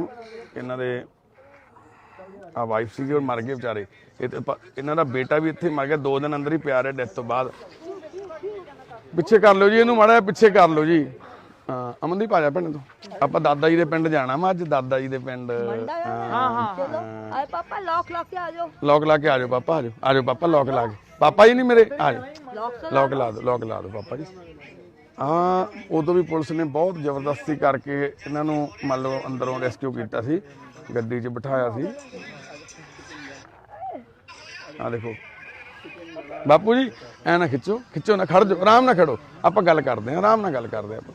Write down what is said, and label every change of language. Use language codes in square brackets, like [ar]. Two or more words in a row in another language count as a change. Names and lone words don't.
[pa] ਇਹਨਾਂ ਦੇ ਆ ਵਾਈਫ ਸੀਗੀ ਔਰ ਮਰ ਗਏ ਵਿਚਾਰੇ। ਇਹਨਾਂ ਦਾ ਬੇਟਾ ਵੀ ਇੱਥੇ ਮਰ ਗਿਆ, 2 ਦਿਨ ਅੰਦਰ ਹੀ ਪਿਆ ਰਿਹਾ ਡੈਥ ਤੋਂ ਬਾਅਦ। ਪਿੱਛੇ ਕਰ ਲਓ ਜੀ ਇਹਨੂੰ, ਮਾੜਾ ਪਿੱਛੇ ਕਰ ਲਓ ਜੀ। ਹਾਂ ਅਮਨਦੀਪ ਆ ਜਾ ਭੈਣੇ ਤੂੰ, ਆਪਾਂ ਦਾਦਾ ਜੀ ਦੇ ਪਿੰਡ ਜਾਣਾ। ਮੈਂ ਅੱਜ ਦਾਦਾ ਜੀ ਦੇ ਪਿੰਡ। [hi] चलो अरे पापा लॉक के आ जाओ, [pa] ਲੌਕ ਲਾ ਕੇ ਆ ਜਾਓ ਪਾਪਾ, ਆ ਜਾਓ ਪਾਪਾ, ਲੌਕ ਲਾ ਕੇ। ਪਾਪਾ ਜੀ ਨਹੀਂ ਮੇਰੇ, ਆ ਜਾਓ, लॉक ਲੌਕ ਲਾ ਦਿਓ ਪਾਪਾ ਜੀ। ਹਾਂ ਉਦੋਂ ਵੀ ਪੁਲਿਸ ਨੇ ਬਹੁਤ ਜ਼ਬਰਦਸਤੀ ਕਰਕੇ ਇਹਨਾਂ ਨੂੰ ਮੰਨ ਲਓ ਅੰਦਰੋਂ ਰੈਸਕਿਊ ਕੀਤਾ ਸੀ, ਗੱਡੀ 'ਚ ਬਿਠਾਇਆ ਸੀ। ਆ ਦੇਖੋ ਬਾਪੂ ਜੀ, ਐ ਨਾ ਖਿੱਚੋ ਨਾ, ਖੜ ਜਾਓ, ਆਰਾਮ ਨਾਲ ਖੜੋ, ਆਪਾਂ ਗੱਲ ਕਰਦੇ ਹਾਂ, ਆਰਾਮ ਨਾਲ ਗੱਲ ਕਰਦੇ ਆਪਾਂ।